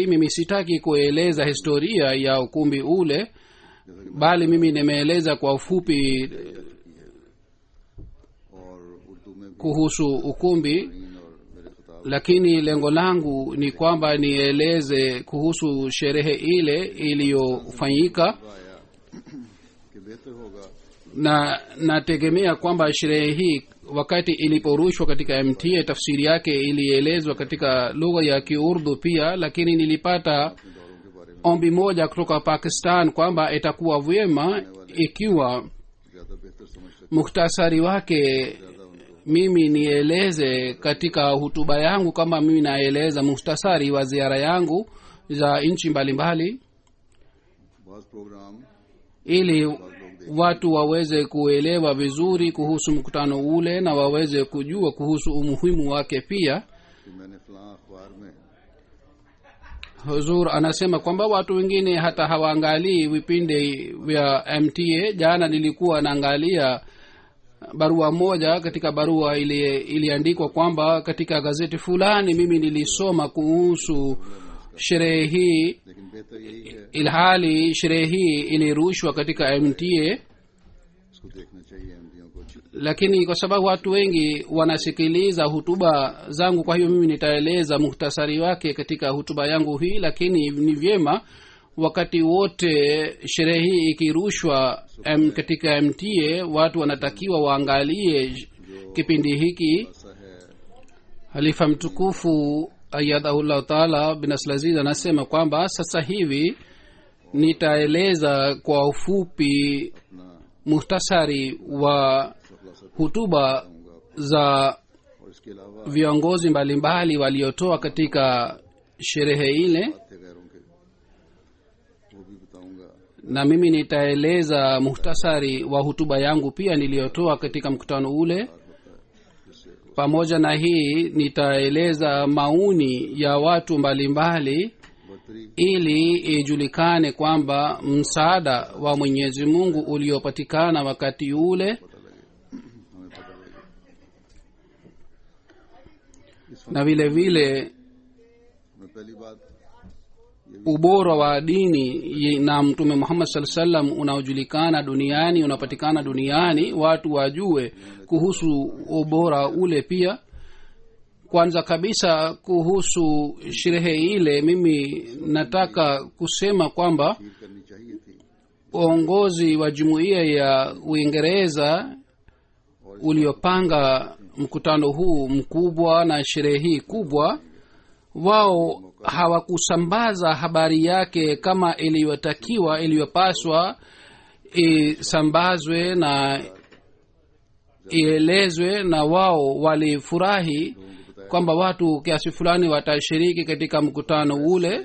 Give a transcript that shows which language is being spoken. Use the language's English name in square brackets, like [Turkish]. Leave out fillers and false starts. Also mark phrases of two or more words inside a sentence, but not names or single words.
[Swahili] Mimi sitaki kueleza historia ya ukumbi ule, bali mimi nimeeleza kwa ufupi kuhusu ukumbi. lakini lengo langu ni kwamba nieleze kuhusu sherehe ile iliyofanyika, [Urdu] آیا کہ بہتر ہوگا [Swahili] na nategemea kwamba sherehe hii wakati iliporushwa katika MTA tafsiri yake ilielezwa katika lugha ya Kiurdu pia, lakini nilipata ombi moja kutoka Pakistan kwamba itakuwa vyema ikiwa [Urdu] زیادہ بہتر سمجھ سکتے [Swahili] mukhtasari wake mimi nieleze katika hutuba yangu, kama mimi naeleza mukhtasari wa ziara yangu za nchi mbalimbali, [Urdu] بہت پروگرام [Swahili] ili watu waweze kuelewa vizuri kuhusu mkutano ule na waweze kujua kuhusu umuhimu wake pia. [Urdu] کہ میں نے فلاں اخبار میں [Swahili] Huzur anasema kwamba watu wengine hata hawaangalii vipindi vya MTA. Jana nilikuwa naangalia barua moja, katika barua iliandikwa kwamba katika gazeti fulani mimi nilisoma kuhusu sherehe hii, [Urdu] لیکن بہتر یہی ہے [Swahili] ilhali sherehe hii ilirushwa katika MTA. [Urdu] اس کو دیکھنا چاہیے ایم ڈی او کو اچھی [Swahili] Lakini kwa sababu watu wengi wanasikiliza hutuba zangu, kwa hiyo mimi nitaeleza muhtasari wake katika hutuba yangu hii. Lakini ni vyema wakati wote sherehe hii ikirushwa katika MTA, watu wanatakiwa waangalie kipindi hiki. [Urdu] ایسا ہے [Swahili] Halifa mtukufu [Arabic] أيده الله تعالى بنصره العزيز [Swahili] anasema kwamba sasa hivi nitaeleza kwa ufupi [Urdu] अपना [Swahili] muhtasari wa hutuba za [Urdu] اور اس کے علاوہ [Swahili] viongozi mbalimbali waliotoa katika sherehe ile, [Urdu] تھے غیروں کے وہ بھی بتاؤں گا [Swahili] na mimi nitaeleza muhtasari wa hutuba yangu pia niliyotoa katika mkutano ule. Pamoja na hii nitaeleza maoni ya watu mbalimbali [Urdu] बढ़तरी [Swahili] ili ijulikane kwamba msaada wa Mwenyezi Mungu uliopatikana wakati ule, [Urdu] ہمیں پتا لگے [Swahili] na vile vile [Urdu] میں پہلی بات [Swahili] ubora wa dini na Mtume Muhammad [Arabic] صلى الله عليه وسلم [Swahili] unaojulikana duniani, unapatikana duniani, watu wajue kuhusu ubora ule pia. Kwanza kabisa kuhusu sherehe ile, mimi nataka kusema kwamba [Urdu] خیر کرنی چاہیے تھی [Swahili] uongozi wa jumuiya ya Uingereza uliopanga mkutano huu mkubwa na sherehe hii kubwa, wao hawakusambaza habari yake kama iliyotakiwa, iliyopaswa isambazwe na ielezwe, na wao walifurahi kwamba watu kiasi fulani watashiriki katika mkutano ule.